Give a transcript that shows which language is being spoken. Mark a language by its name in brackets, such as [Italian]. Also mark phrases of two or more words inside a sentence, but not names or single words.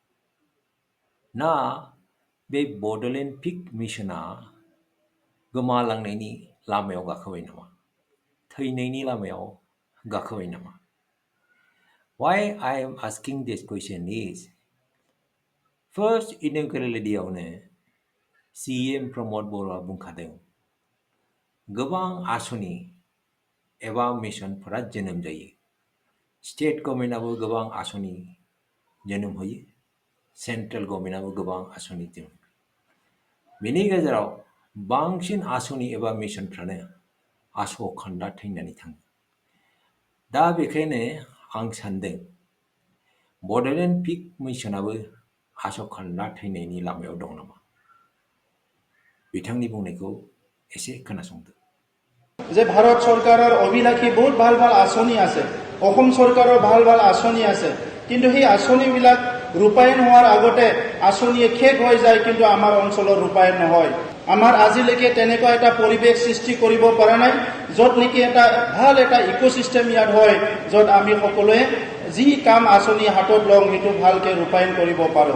[Bodo] ना बे बड'लेण्ड पिग मिशना गोमालांनायनि लामायाव गाखोबाय नामा? थैनायनि लामायाव गाखोबाय नामा? [English] Why I am asking this question is, first inaugural day-आवनो CM प्रमोद बर'आ [Bodo] बुंखादों, गोबां आसनि एबा मिशनफोरा जोनोम जायो. [English] state governmentआबो [Bodo] गोबां आसनि जोनोम होयो, [English] central governmentआबो [Bodo] गोबां आसनि जोनोम होयो. बेनि गेजेराव बांसिन आसनि एबा मिशनफ्रानो आस'खान्दा थैनानै थाङो. दा बेखायनो आं सान्दों बड'लेण्ड पिग मिशनाबो आस'खान्दा थैनायनि लामायाव दं नामा? बिथांनि बुंनायखौ एसे खोनासंदो. [Assamese] যে ভাৰত চৰকাৰৰ অভিলাষী বহুত ভাল ভাল আঁচনি আছে, অসম চৰকাৰৰ ভাল ভাল আঁচনি আছে, কিন্তু সেই আঁচনিবিলাক ৰূপায়ণ হোৱাৰ আগতে আঁচনিয়ে শেষ হৈ যায়, কিন্তু আমাৰ অঞ্চলৰ ৰূপায়ণ নহয়. আমাৰ আজিলৈকে তেনেকুৱা এটা পৰিৱেশ সৃষ্টি কৰিব পৰা নাই য'ত নেকি এটা ভাল এটা ইক'চিষ্টেম ইয়াত হয়, য'ত আমি সকলোৱে যি কাম আঁচনি হাতত লওঁ সেইটো ভালকৈ ৰূপায়ণ কৰিব পাৰোঁ.